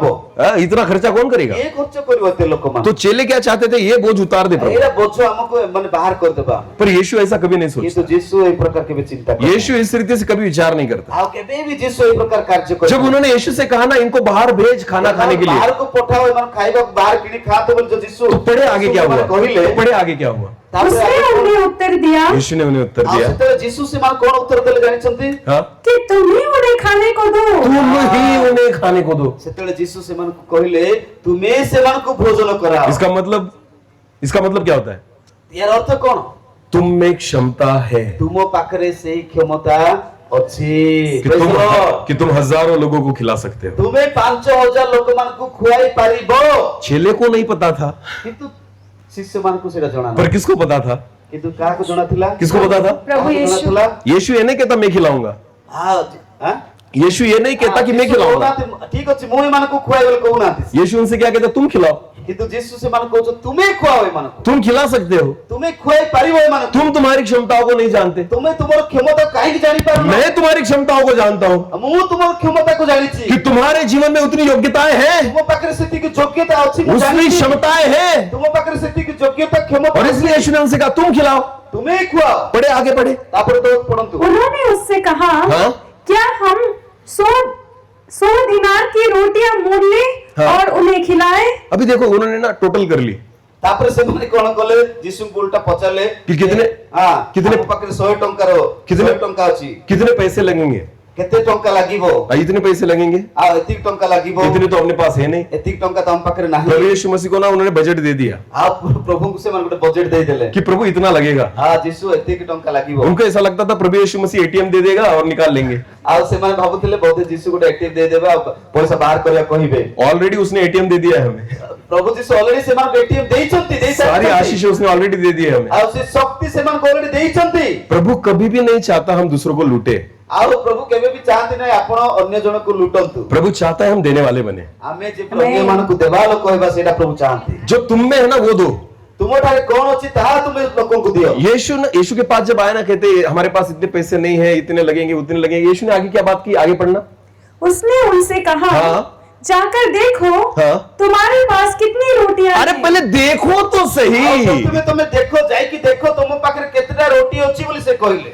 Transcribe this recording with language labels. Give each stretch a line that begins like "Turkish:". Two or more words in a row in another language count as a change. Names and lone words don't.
Hindi: इतना खर्चा कौन करेगा?
Odia: କିଏ ଖର୍ଚ୍ଚ କରିବ ଏତେ ଲୋକମାନ?
Hindi: तो चेले क्या चाहते थे? ये बोझ उतार दे प्रभु।
Odia: ଏଇଟା ବୋଝ ଆମକୁ ମାନେ ବାହାର କରିଦେବା।
Hindi: पर यीशु ऐसा कभी नहीं
Odia: କିନ୍ତୁ
Hindi: सोचता।
Odia: ଯୀଶୁ ଏଇ ପ୍ରକାର କେବେ ଚିନ୍ତା କରେ
Hindi: यीशु इस रीति से कभी विचार नहीं करता।
Odia: ଆଉ କେବେ ବି ଯୀଶୁ ଏଇ ପ୍ରକାର କାର୍ଯ୍ୟ କରେ।
Hindi: जब उन्होंने यीशु से कहा ना इनको बाहर भेज खाना खाने के लिए,
Odia: ବାହାରକୁ ପଠାଅ, ଏମାନଙ୍କୁ ଖାଇବାକୁ ବାହାର କିଣି ଖାଆନ୍ତୁ ବୋଲି ଯୋଉ ଯୀଶୁ
Hindi: तो पढ़े आगे क्या हुआ?
Odia: କହିଲେ,
Hindi: तो पढ़े आगे क्या हुआ?
Odia: ତାପରେ
Hindi: उसने उन्हें उत्तर दिया यीशु ने उन्हें उत्तर
Odia: ଆଉ
Hindi: दिया,
Odia: ସେତେବେଳେ ଯୀଶୁ ସେମାନଙ୍କୁ କଣ ଉତ୍ତର ଦେଲେ ଜାଣିଛନ୍ତି?
Hindi: हाँ, कि तुम ही उन्हें खाने को दो। तुम ही उन्हें खाने को दो।
Odia: ସେତେବେଳେ ଯୀଶୁ ସେମାନଙ୍କୁ କହିଲେ ତୁମେ ସେମାନଙ୍କୁ ଭୋଜନ କରାଅ।
Hindi: इसका मतलब क्या होता है?
Odia: ଏହାର ଅର୍ଥ କଣ?
Hindi: तुम में क्षमता है
Odia: ତୁମ ପାଖରେ ସେଇ କ୍ଷମତା ଅଛି
Hindi: कि तुम हजारों लोगों को खिला सकते हो।
Odia: ତୁମେ 5000 ଲୋକମାନଙ୍କୁ ଖୁଆଇ ପାରିବ।
Hindi: चेले को नहीं पता था,
Odia: କିନ୍ତୁ ଶିଷ୍ୟମାନଙ୍କୁ ସେଟା ଜଣା
Hindi: पर
Odia: ନାହିଁ।
Hindi: किसको पता था?
Odia: କିନ୍ତୁ କାହାକୁ ଜଣା ଥିଲା?
Hindi: किसको पता था? प्रभु
Odia: କାହାକୁ ଜଣା
Hindi: यीशु
Odia: ଥିଲା?
Hindi: यीशु ये नहीं कहता मैं खिलाऊंगा। यीशु ये नहीं कहता कि मैं खिलाऊंगा।
Odia: ଠିକ ଅଛି, ମୁଁ ଏମାନଙ୍କୁ ଖୁଆଇ ବୋଲି କହୁନାହାନ୍ତି।
Hindi: यीशु उनसे क्या कहता? तुम खिलाओ।
Odia: କିନ୍ତୁ ଯୀଶୁ ସେମାନଙ୍କୁ କହୁଛନ୍ତି ତୁମେ ଖୁଆଅ ଏମାନଙ୍କୁ,
Hindi: तुम खिला सकते हो।
Odia: ତୁମେ ଖୁଆଇ ପାରିବ ଏମାନଙ୍କୁ।
Hindi: तुम तुम्हारी क्षमताओं को नहीं जानते,
Odia: ତୁମେ ତୁମର କ୍ଷମତା କାହିଁକି ଜାଣିପାରୁନ?
Hindi: मैं तुम्हारी क्षमताओं को जानता हूँ
Odia: ମୁଁ ତୁମର କ୍ଷମତାକୁ ଜାଣିଛି।
Hindi: कि तुम्हारे जीवन में उतनी योग्यताएं हैं,
Odia: ତୁମ ପାଖରେ ସେତିକି ଯୋଗ୍ୟତା ଅଛି, ମୁଁ
Hindi: उतनी
Odia: ଜାଣିଛି।
Hindi: क्षमताएं हैं।
Odia: ତୁମ ପାଖରେ ସେତିକି ଯୋଗ୍ୟତା କ୍ଷମତା
Hindi: और इसलिए यीशु ने उनसे कहा तुम खिलाओ।
Odia: ତୁମେ ଖୁଆଅ।
Hindi: पढ़े आगे पढ़े।
Odia: ତାପରେ ତ ପଢନ୍ତୁ।
Hindi: उन्होंने उससे कहा, हाँ? क्या हम 100 दिनार की रोटियां मोल लें हाँ। और उन्हें खिलाएं? अभी देखो उन्होंने ना टोटल कर ली
Odia: ତାପରେ ସେମାନେ କଣ କଲେ? ଯୀଶୁଙ୍କୁ ଉଲ୍ଟା ପଚାରିଲେ
Hindi: कि कितने
Odia: ଆମ ପାଖରେ 100 ଟଙ୍କାର
Hindi: कितने
Odia: 100 ଟଙ୍କା ଅଛି,
Hindi: कितने पैसे लगेंगे?
Odia: କେତେ ଟଙ୍କା ଲାଗିବ?
Hindi: इतने पैसे लगेंगे,
Odia: ଆଉ ଏତିକି ଟଙ୍କା ଲାଗିବ।
Hindi: इतने तो अपने पास है नहीं।
Odia: ଏତିକି ଟଙ୍କା ତ ଆମ ପାଖରେ ନାହିଁ।
Hindi: प्रभु यीशु मसीह को ना उन्होंने बजट दे दिया
Odia: ଆଉ ପ୍ରଭୁଙ୍କୁ ସେମାନେ ଗୋଟେ ବଜେଟ ଦେଇଦେଲେ।
Hindi: कि प्रभु इतना लगेगा।
Odia: ଯୀଶୁ ଏତିକି ଟଙ୍କା ଲାଗିବ।
Hindi: उनको ऐसा लगता था प्रभु यीशु मसीह एटीएम दे देगा और निकाल लेंगे।
Odia: ଆଉ ସେମାନେ ଭାବୁଥିଲେ ବୋଧେ ଯୀଶୁ ଗୋଟେ ଏଟିଏମ ଦେଇଦେବେ ଆଉ ପଇସା ବାହାର କରିବା କହିବେ।
Hindi: ऑलरेडी उसने एटीएम दे दिया है हमें,
Odia: ପ୍ରଭୁ ଯୀଶୁ ଅଲରେଡି ସେମାନଙ୍କୁ ଏଟିଏମ ଦେଇଛନ୍ତି,
Hindi: सारी आशीष उसने ऑलरेडी दे दी है हमें।
Odia: ଆଉ ସେ ଶକ୍ତି ସେମାନଙ୍କୁ ଅଲରେଡି ଦେଇଛନ୍ତି।
Hindi: प्रभु कभी भी नहीं चाहता हम दूसरों को लूटे।
Odia: ଆଉ ପ୍ରଭୁ କେବେ ବି ଚାହାନ୍ତି ନାହିଁ ଆପଣ ଅନ୍ୟ ଜଣକୁ ଲୁଟନ୍ତୁ।
Hindi: प्रभु चाहता है हम देने वाले बने।
Odia: ଆମେ ଯେ ଅନ୍ୟମାନଙ୍କୁ ଦେବା ଲୋକ ହେବା ସେଇଟା ପ୍ରଭୁ ଚାହାନ୍ତି।
Hindi: जो तुम में है ना वो दो।
Odia: ତୁମଠାରେ କଣ ଅଛି ତାହା ତୁମେ ଲୋକଙ୍କୁ ଦିଅ।
Hindi: यीशु के पास जब आए ना कहते हमारे पास इतने पैसे नहीं है, इतने लगेंगे उतने लगेंगे। यीशु ने आगे क्या बात की? आगे पढ़ना। उसने उनसे कहा, हाँ। जाकर देखो हाँ। तुम्हारे पास कितनी रोटियां अरे हैं। पहले देखो तो सही।
Odia: ପ୍ରଥମେ ତୁମ ଦେଖ ଯାଇ କି ଦେଖ ତୁମ ପାଖରେ କେତୋଟା ରୋଟି ଅଛି ବୋଲି ସେ କହିଲେ।